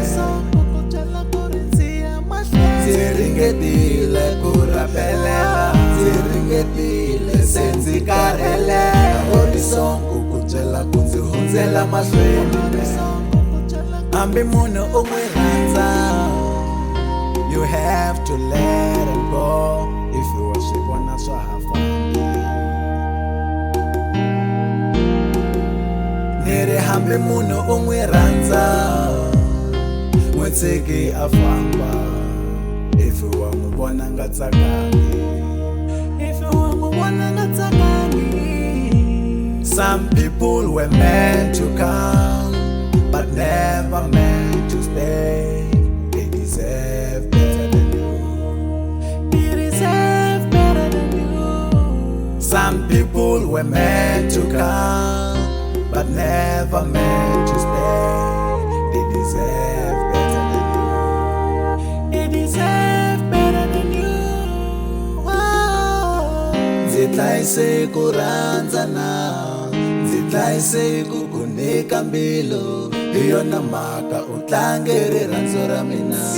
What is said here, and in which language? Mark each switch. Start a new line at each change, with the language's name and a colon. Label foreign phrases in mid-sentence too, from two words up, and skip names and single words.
Tsonga: ndzi ringetile ku rambelela ndzi ringetile se ndzi karhele ri songo ku byela ku ndzi hundzela mahlweni hambi munhu u n'wi rhandza
English: you have to let him go if you
Tsonga: wa swi vona swa ha fambi ni ri hambi munhu u n'wi rhandza n'wi tshiki a famba if wa n'wi vona nga tsakangi
English: some people were meant to come but never meant to stay they deserve better than you some people were meant to come but never meant to stay they deserve better than you
Tsonga: ndzi dlayise hiku rhandza na ndzi dlayise hiku ku nyika mbilu hi yona mhaka u tlange rirhandzu ra mina